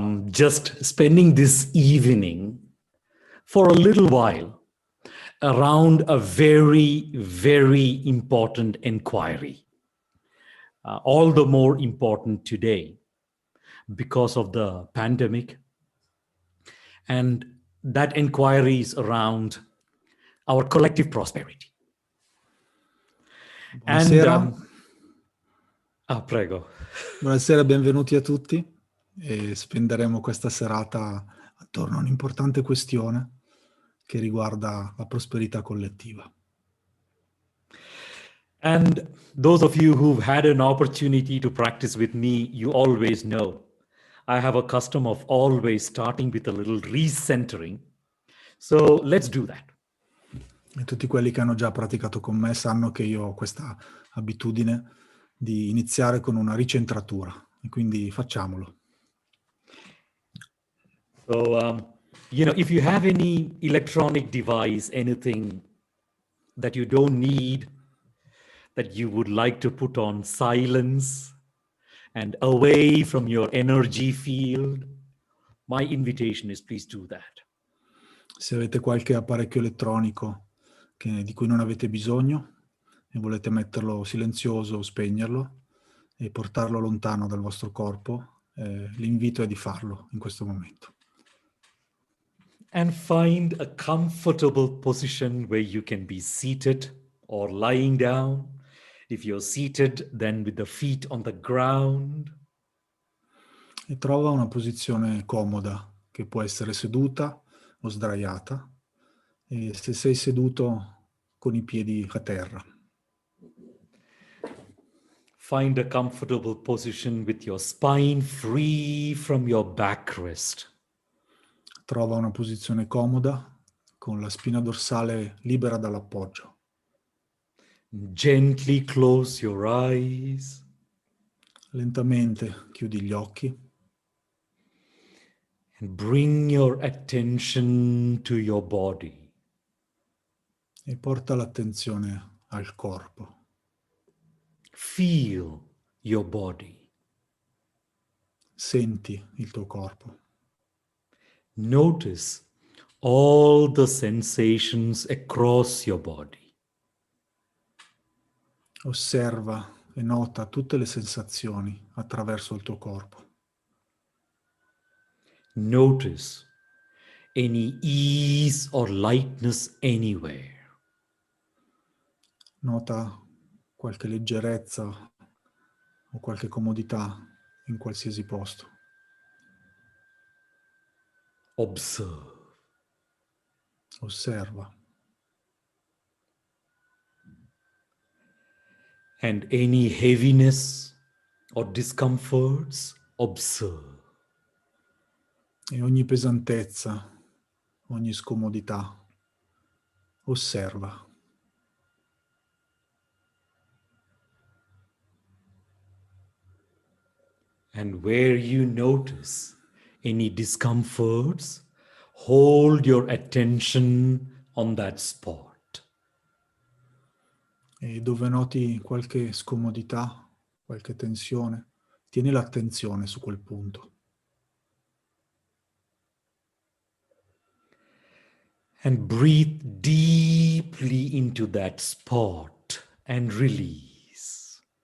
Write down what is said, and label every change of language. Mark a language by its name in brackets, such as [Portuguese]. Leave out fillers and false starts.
[English] Just spending this evening for a little while around a very, very important inquiry. All the more important today because of the pandemic. And that inquiry is around our collective prosperity. [Italian] Buonasera. Prego. Buonasera, benvenuti a tutti. E spenderemo questa serata attorno a un'importante questione che riguarda la prosperità collettiva. [English] And those of you who've had an opportunity to practice with me, you always know I have a custom of always starting with a little recentering. So let's do that. [Italian] E tutti quelli che hanno già praticato con me sanno che io ho questa abitudine di iniziare con una ricentratura, e quindi facciamolo. [English] So, if you have any electronic device, anything that you don't need, that you would like to put on silence and away from your energy field, my invitation is please do that. [Italian] Se avete qualche apparecchio elettronico di cui non avete bisogno e volete metterlo silenzioso o spegnerlo e portarlo lontano dal vostro corpo, l'invito è di farlo in questo momento. [English] And find a comfortable position where you can be seated or lying down. If you're seated, then with the feet on the ground. [Italian] E trova una posizione comoda, che può essere seduta o sdraiata, e se sei seduto con i piedi a terra. [English] Find a comfortable position with your spine free from your backrest. [Italian] Trova una posizione comoda con la spina dorsale libera dall'appoggio. [English] Gently close your eyes. [Italian] Lentamente chiudi gli occhi. [English] And bring your attention to your body. [Italian] E porta l'attenzione al corpo. [English] Feel your body. [Italian] Senti il tuo corpo. [English] Notice all the sensations across your body. [Italian] Osserva e nota tutte le sensazioni attraverso il tuo corpo. [English] Notice any ease or lightness anywhere. [Italian] Nota qualche leggerezza o qualche comodità in qualsiasi posto. [English] Observe. [Italian] Osserva. [English] And any heaviness or discomforts, observe. [Italian] E ogni pesantezza, ogni scomodità, osserva. [English] And where you notice any discomforts, hold your attention on that spot. [Italian] E dove noti qualche scomodità, qualche tensione, tieni l'attenzione su quel punto. [English] And breathe deeply into that spot and release.